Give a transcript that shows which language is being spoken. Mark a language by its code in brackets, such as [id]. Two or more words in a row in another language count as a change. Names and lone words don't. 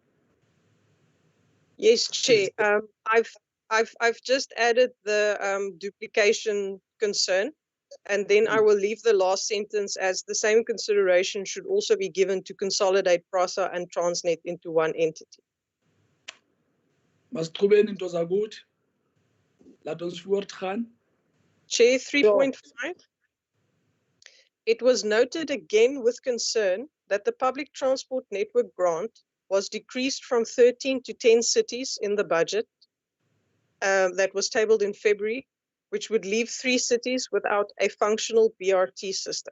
[en] Yes, Chair. I've just added the duplication concern, and then I will leave the last sentence as the same consideration should also be given to consolidate PRASA and Transnet into one entity. [xh] Masqhubeni into zakuthi. [af] Laat ons voortgaan. [en] Chair, 3.5. It was noted again with concern that the public transport network grant was decreased from 13 to 10 cities in the budget that was tabled in February, which would leave 3 cities without a functional BRT system.